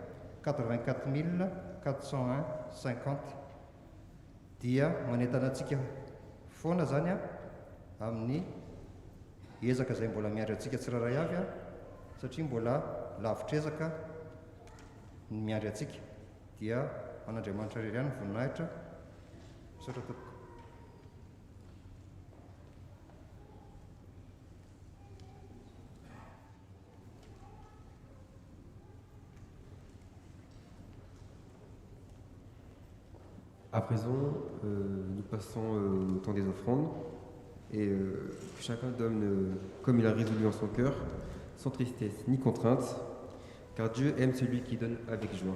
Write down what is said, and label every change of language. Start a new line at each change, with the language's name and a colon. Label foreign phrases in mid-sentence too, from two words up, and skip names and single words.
Malagasy: 84 401,50 dia manentana antsika foana zany amin'ny ezaka izay mbola miandry antsika tsiraray avy satria mbola lavitrezaka ny miandry antsika dia an'Andriamanitra irery ihany voninahitra misaotra tompoko.
French: À présent, nous passons au temps des offrandes et que chacun donne comme il a résolu en son cœur, sans tristesse ni contrainte, car Dieu aime celui qui donne avec joie.